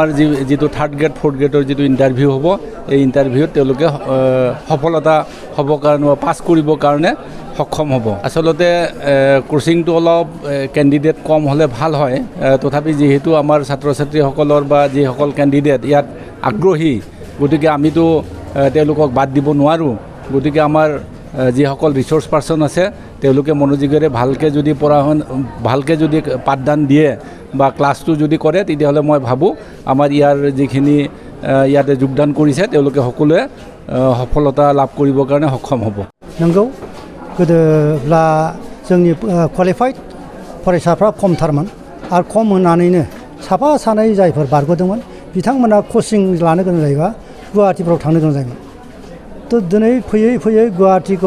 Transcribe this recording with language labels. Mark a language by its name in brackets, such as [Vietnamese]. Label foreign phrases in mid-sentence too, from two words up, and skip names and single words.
[Assamese] যিটো [English] third grade fourth grade-ৰ [Assamese] যিটো ইণ্টাৰভিউ হ'ব এই ইণ্টাৰভিউত তেওঁলোকে সফলতা হ'ব কাৰণে পাছ কৰিবৰ কাৰণে সক্ষম হ'ব আচলতে কোচিংটো অলপ কেণ্ডিডেট কম হ'লে ভাল হয় তথাপি যিহেতু আমাৰ ছাত্ৰ ছাত্ৰীসকলৰ বা যিসকল কেণ্ডিডেট ইয়াত আগ্ৰহী গতিকে আমিতো তেওঁলোকক বাদ দিব নোৱাৰোঁ গতিকে আমাৰ যিসকল [English] resource person [Assamese] আছে তেওঁলোকে মনোযোগেৰে ভালকৈ যদি পাঠদান দিয়ে বা ক্লাছটো যদি কৰে তেতিয়াহ'লে মই ভাবোঁ আমাৰ ইয়াৰ যিখিনি ইয়াতে যোগদান কৰিছে তেওঁলোকে সকলোৱে সফলতা লাভ কৰিবৰ কাৰণে সক্ষম হ'ব [Bodo] नंगौ गोदोब्ला जोंनि क्वालिफाइड फरायसाफ्रा खमथारमोन आरो खम होनानैनो साफा सानै जायफोर बारग'दोंमोन बिथांमोना कचिं लानो गोनां जायोबा गुवाहाटीफ्राव थांनो गोनां जायोमोन थ' दिनै फैयै फैयै गुवाहाटीखौ